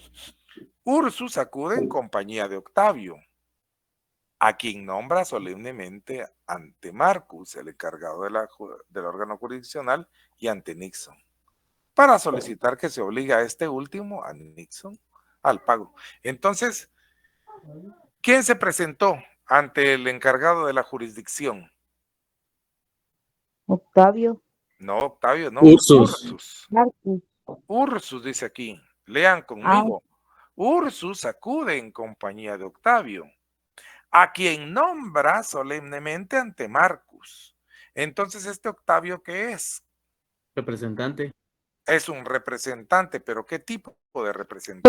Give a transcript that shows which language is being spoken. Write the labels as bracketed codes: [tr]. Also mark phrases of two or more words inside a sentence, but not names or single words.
[es] Ursus acude en compañía de Octavio, a quien nombra solemnemente ante Marcus, el encargado del órgano jurisdiccional, y ante Nixon, para solicitar que se obligue a este último, a Nixon, al pago. Entonces, ¿quién se presentó ante el encargado de la jurisdicción? Octavio. No, Octavio, no. Ursus. Ursus. Marcus. Ursus dice aquí. Lean conmigo. Ursus acude en compañía de Octavio, a quien nombra solemnemente ante Marcus. Entonces, ¿este Octavio qué es? Representante. Es un representante, pero ¿qué tipo de representante?